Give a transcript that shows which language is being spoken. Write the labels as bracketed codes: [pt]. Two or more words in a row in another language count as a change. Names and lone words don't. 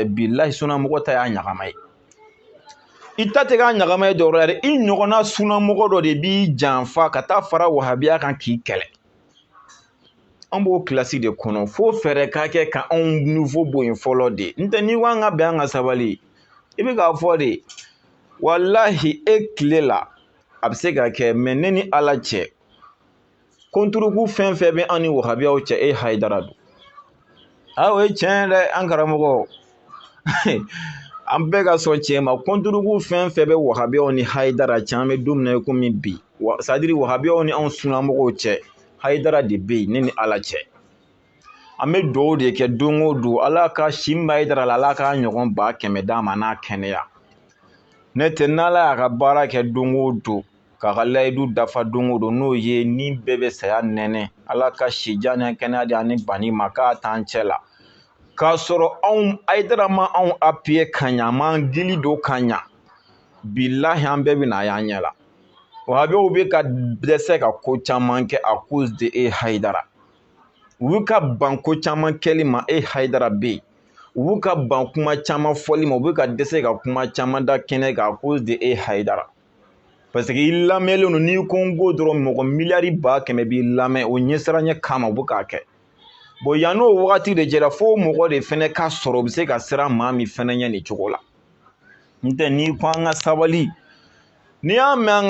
[bm] bilahi sunamɔgɔ ta y'a ɲagama ye i ta tɛ k'a ɲagama ye dɔrɔn dɛ i ɲɔgɔnna sunamɔgɔ dɔ de b'i janfa ka taa fara wahabiya kan k'i kɛlɛ an b'o kilasi de kɔnɔ fo fɛɛrɛ ka kɛ ka anw niveau boyen fɔlɔ de n'tɛ n'i ko an ka bɛn an ka sabali i bɛ k'a fɔ de walahi e tile la a bɛ se ka kɛ mais ne ni ala cɛ konturuku fɛn fɛn bɛ an ni wahabiyaw cɛ e Hayidara don o ye tiɲɛ dɛ an karamɔgɔ an bɛɛ ka sɔn tiɲɛ ma konturuku fɛn fɛn bɛ wahabiyaw ni Hayidara cɛ an bɛ don min na komi bi [fr] c'est à dire [bm] wahabiyaw ni anw sunnamɔgɔw cɛ Hayidara de bɛ yen ne ni ala cɛ an bɛ dugawu de kɛ don o don ala ka si min bɛ Hayidara la ala ka ɲɔgɔn 100 d'a ma n'a kɛnɛya ne tɛ n'ala y'a ka baara kɛ don o don k'a ka layidu dafa don o don n'o ye ni bɛɛ bɛ saya nɛnɛ ala ka sijan ni kɛnɛya di ani bani ma k'a t'an cɛ la k'a sɔrɔ anw Hayidara ma anw appuyer ka ɲa m'an dili don ka ɲa bilahi an bɛɛ bɛ na y'an ɲɛ la wahabiyaw bɛ ka dɛsɛ ka ko caman kɛ [fr] à cause de [bm] e Hayidara u bɛ ka ban ko caman kɛli ma e Hayidara bɛ yen u bɛ ka ban kuma caman fɔli ma u bɛ ka dɛsɛ ka kuma caman da kɛnɛ kan [fr] à cause de [bm] e Hayidara parce que i lamɛnlen don n'i ko n ko dɔrɔn mɔgɔ miliyari 100 b'i lamɛn o ɲɛsiranɲɛ kama u bɛ k'a kɛ bon yan n'o wagati de jɛra fo mɔgɔ de fɛnɛ ka sɔrɔ u bɛ se ka siran maa min fɛnɛ ɲɛ nin cogo la n'tɛ n'i ko an ka sabali n'i y'a mɛn an